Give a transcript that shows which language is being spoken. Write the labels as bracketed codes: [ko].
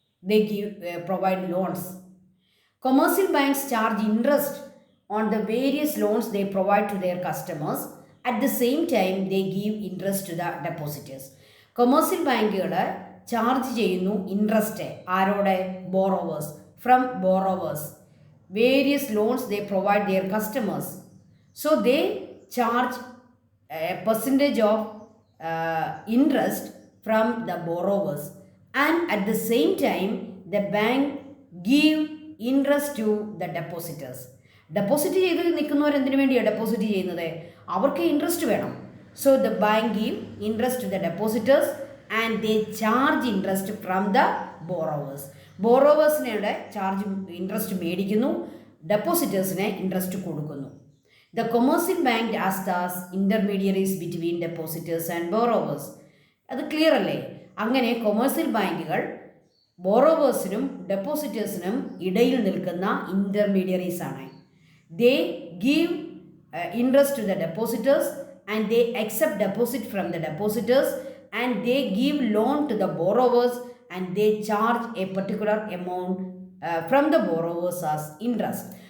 [en] They provide loans. Commercial banks charge interest on the various loans they provide to their customers. At the same time they give interest to the depositors. [ml] Commercial ബാങ്കുകൾ charge ചെയ്യുന്നു interest ആരോടെ? [en] Borrowers, from borrowers. Various loans they provide their customers. So they charge a percentage of interest from the borrowers, and at the same time the bank give interest to the depositors. [ml] Deposit ചെയ്ത് നിൽക്കുന്നവർ എന്തിനു വേണ്ടിയാണ് deposit ചെയ്യുന്നത്? അവർക്ക് interest വേണം. [en] So the bank give interest to the depositors and they charge interest from the borrowers. [ml] ബോറോവേഴ്സിനെ charge interest മേടിക്കുന്നു, ഡെപ്പോസിറ്റേഴ്സിനെ interest കൊടുക്കുന്നു. [en] The commercial bank acts as intermediaries between depositors and borrowers. [ml] അത് clear അല്ലേ? അങ്ങനെ commercial ബാങ്കുകൾ ബോറോവേഴ്സിനും ഡെപ്പോസിറ്റേഴ്സിനും ഇടയിൽ നിൽക്കുന്ന intermediaries ആണ്. [en] They give interest to the depositors and they accept deposit from the depositors and they give loan to the borrowers and they charge a particular amount from the borrowers as interest.